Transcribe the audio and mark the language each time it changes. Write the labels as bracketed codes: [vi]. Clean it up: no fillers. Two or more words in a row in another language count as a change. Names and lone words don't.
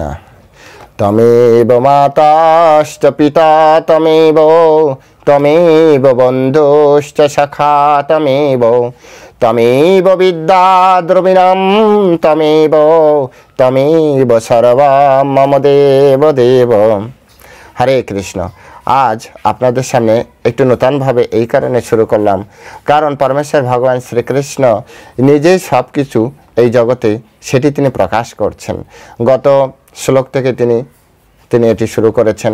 [sa] তমেব মাতাশ্চ পিতা তমেব, তমেব বন্ধুশ্চ সখা তমেব, তমেব বিদ্যা দ্রবিণম তমেব, তমেব সর্বম মম দেব দেব। [bn] হরে কৃষ্ণ। আজ আপনাদের সামনে একটু নতুনভাবে এই কারণে শুরু করলাম, কারণ পরমেশ্বর ভগবান শ্রীকৃষ্ণ নিজেই সব কিছু এই জগতে সেটি তিনি প্রকাশ করছেন। গত শ্লোক থেকে তিনি এটি শুরু করেছেন।